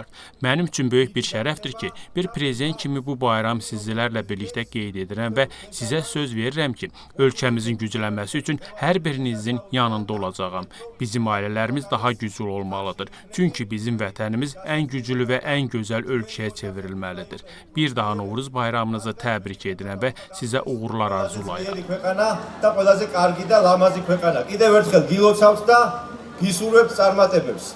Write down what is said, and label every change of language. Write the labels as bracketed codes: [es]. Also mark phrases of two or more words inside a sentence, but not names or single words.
[az] Mənim üçün böyük bir şərəfdir ki, bir prezident kimi bu bayram sizlərlə birlikdə qeyd edirəm və sizə söz verirəm ki, ölkəmizin güclənməsi üçün hər birinizin yanında olacağam. Bizim ailələrimiz daha güclü olmalıdır. Çünki bizim vətənimiz ən güclü və ən gözəl ölkəyə çevrilməlidir. Bir daha Novruz bayramınızı təbrik edirəm və sizə uğurlar arzulayıram. [ka] ქვეყანა და ყველაზე კარგი და ლამაზი ქვეყანა. კიდევ ერთხელ გილოცავთ და გისურვებთ წარმატებებს.